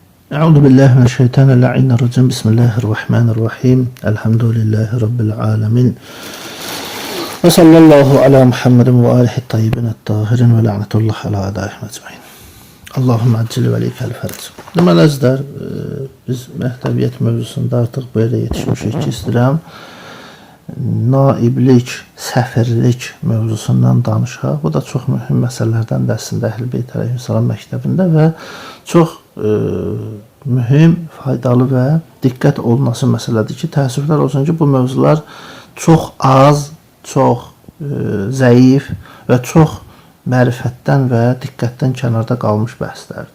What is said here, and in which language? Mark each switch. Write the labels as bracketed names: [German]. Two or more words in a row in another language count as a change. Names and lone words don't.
[Arabic] أعوذ بالله من الشيطان الرجيم. بسم الله الرحمن الرحيم. الحمد لله رب العالمين. وصلى الله على محمد وآله الطيبين الطاهرين ولعنة الله على أعدائهم أجمعين. اللهم عجل لوليك الفرج. [Azerbaijani] Deməli əzizlər, biz məktəbiyyət mövzusunda artıq belə yetişmişik ki, istəyirəm naiblik, səfirlik mövzusundan danışaq. Bu da çox mühüm məsələlərdən də əslində Əhl-i Beyt əleyhissalam məktəbində və çox mühüm, faydalı və diqqət olunası məsələdir ki, təəssüflər olsun ki, bu mövzular çox az, çox zəif və çox mərifətdən və diqqətdən kənarda qalmış bəhslərdir.